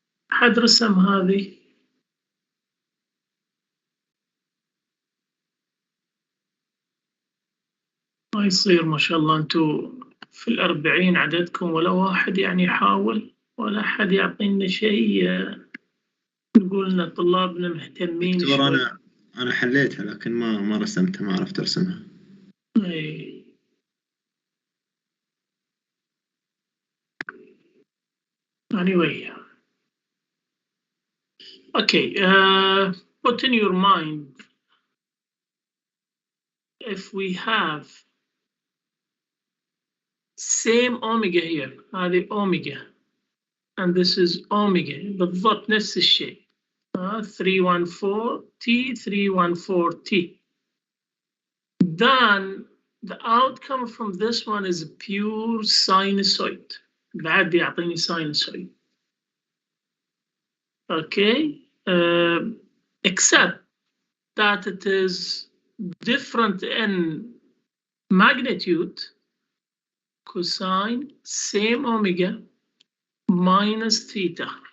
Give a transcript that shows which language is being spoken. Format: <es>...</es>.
<ar>حد رسم هذه؟ ما يصير ما شاء الله انتو في 40 عددكم ولا واحد يعني يحاول ولا حد يعطينا شيء نقول لنا طلابنا مهتمين دكتور انا حليتها لكن ما رسمتها، ما عرفت ارسمها.</ar> <en>اي anyway okay put in your mind if we have same omega here هذه omega and this is omega</en> <ar>بالضبط نفس الشيء</ar> <en>314t 314t, then the outcome from this one is a pure sinusoid.</en> <ar>بعد يعطيني sinusoid.</ar> <en>Okay, except that it is different in magnitude. Cosine same omega minus theta.</en>